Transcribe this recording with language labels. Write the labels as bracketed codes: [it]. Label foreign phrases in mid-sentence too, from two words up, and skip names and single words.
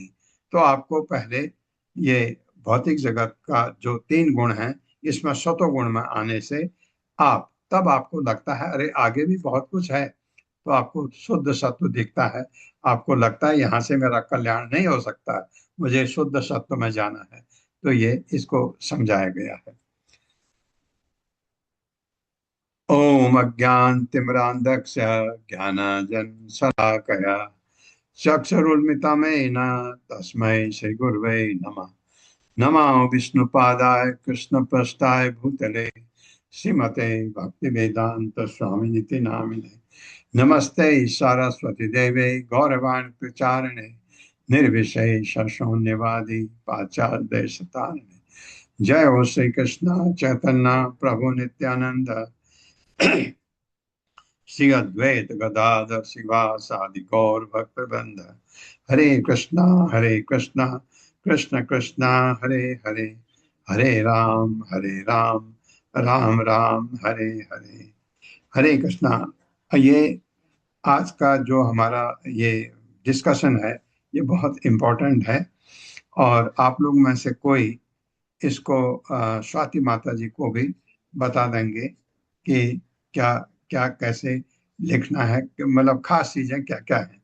[hi] तो आपको पहले ये भौतिक जगत का जो 3 गुण हैं, इसमें सतोगुण में आने से तब आपको लगता है अरे आगे भी बहुत कुछ है। तो आपको शुद्ध सत्व दिखता है, आपको लगता है यहाँ से मेरा कल्याण नहीं हो सकता है, मुझे शुद्ध सत्व में जाना है। तो ये इसको समझाया गया है। [sa] ओम अज्ञानतिमिरान्धस्य ज्ञानाञ्जनशलाकया चक्षुरुन्मिलितं तस्मै श्रीगुरवे नमः। नमो विष्णुपादाय कृष्णपृष्ठाय भूतले श्रीमते भक्तिवेदांत स्वामिनिति नामिने। नमस्ते सरस्वती देवे गौरवाणी प्रचारिणे निर्विशेष शून्यवादी पाश्चात्य देशतारिणे। जय हो श्री कृष्ण चैतन्य प्रभु नित्यानंद श्री अद्वैत गदाधर शिवासादि गौर भक्तवृंद। हरे कृष्णा कृष्ण कृष्णा हरे हरे, हरे राम राम राम हरे हरे। हरे कृष्णा। [hi] ये आज का जो हमारा ये डिस्कशन है, ये बहुत इम्पोर्टेंट है। और आप लोग में से कोई इसको स्वाति माता जी को भी बता देंगे कि क्या क्या कैसे लिखना है, मतलब खास चीजें क्या क्या है।